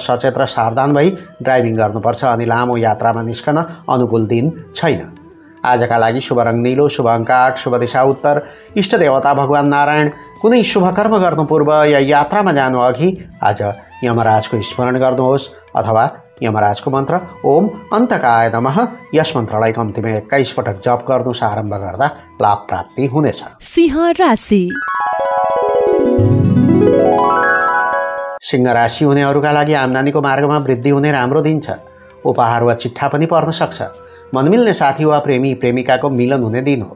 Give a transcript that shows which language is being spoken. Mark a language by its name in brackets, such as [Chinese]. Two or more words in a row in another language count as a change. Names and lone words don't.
[Nepali] सचेत र सावधान भई ड्राइभिङ गर्नुपर्छ अनि लामो यात्रामा निस्कन अनुकूल दिन छैन। आजका लागि शुभ रङ नीलो, शुभ अङ्क 8, शुभ दिशा उत्तर, इष्ट देवता भगवान नारायण। कुनै शुभ कर्म गर्नु पूर्व या यात्रामा जानु अघि आज यमराजको स्मरण गर्नुहोस् अथवा यमराजको मन्त्र [Sanskrit] ओम अन्तकाय नमः [Nepali] यस मन्त्रलाई कम्तीमा 21 पटक जप गर्नुहोस्। आरम्भ गर्दा लाभ प्राप्ति हुनेछ। सिंह राशि। सिंह राशि हुनेहरूका लागि आम्दानीको मार्गमा वृद्धि हुने राम्रो दिन छ। उपहार वा चिट्ठा पनि पर्न सक्छ। मनमिल्ने साथी वा प्रेमी प्रेमिकाको मिलन हुने दिन हो।